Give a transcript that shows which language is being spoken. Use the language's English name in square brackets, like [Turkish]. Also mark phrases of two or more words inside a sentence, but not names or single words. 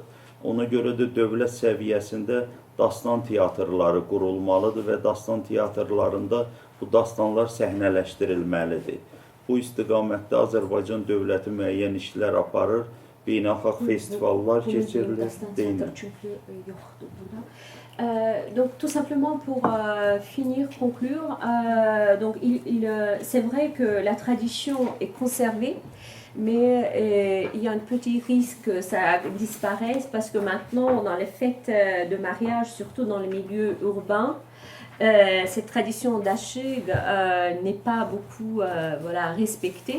[Azerbaijani] Ona görə də dövlət səviyyəsində dastan teatrları qurulmalıdır və dastan teatrlarında bu dastanlar səhnələşdirilməlidir. Bu istiqamətdə Azərbaycan dövləti müəyyən işlər aparır, beynəlxalq festivallar keçirilir. [French] Donc tout simplement pour finir, conclure, donc c'est vrai que la tradition est conservée, mais il y a un petit risque que ça disparaisse parce que maintenant dans les fêtes de mariage, surtout dans les milieux urbains, cette tradition d'ashig n'est pas beaucoup respectée.